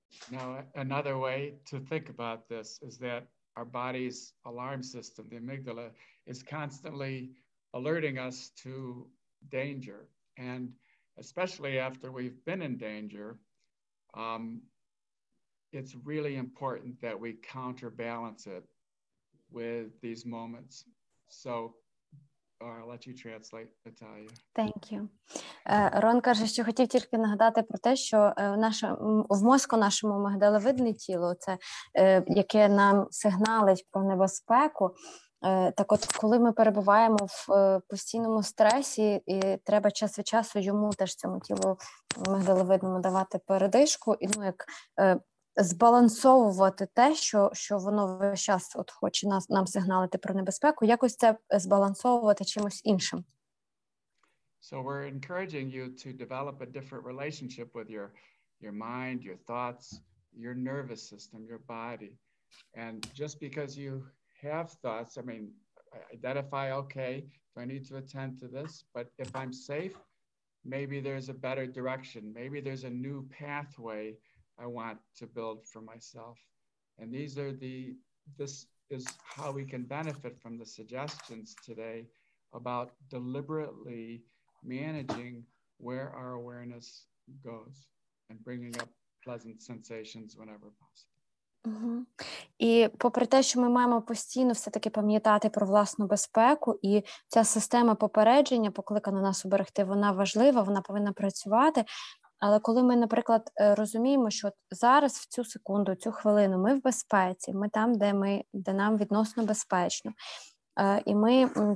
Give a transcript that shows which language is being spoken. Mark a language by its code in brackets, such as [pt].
[en] Now, another way to think about this is that our body's alarm system, the amygdala, is constantly alerting us to danger. And especially after we've been in danger, it's really important that we counterbalance it with these moments. So I'll let you translate, Natalia. Thank you. [uk] Рон каже, що хотів тільки нагадати про те, що в мозку нашому амигдаловидне тіло, це, яке нам сигналить про небезпеку. Так от, коли ми перебуваємо в постійному стресі, і треба час від часу йому теж цьому тілу амигдаловидному давати передишку, і як збалансовувати те, що воно весь час от хоче нам сигналити про небезпеку, якось це збалансовувати чимось іншим. [en] So we're encouraging you to develop a different relationship with your mind, your thoughts, your nervous system, your body. And just because you have thoughts, I mean, identify, okay, do I need to attend to this? But if I'm safe, maybe there's a better direction. Maybe there's a new pathway I want to build for myself. And this is how we can benefit from the suggestions today about deliberately managing where our awareness goes and bringing up pleasant sensations whenever possible. [uk] І попри те, що ми маємо постійно все-таки пам'ятати про власну безпеку, і ця система попередження, покликана нас уберегти, вона важлива, вона повинна працювати. Але коли ми, наприклад, розуміємо, що зараз в цю секунду, цю хвилину ми в безпеці, ми там, де нам відносно безпечно, і ми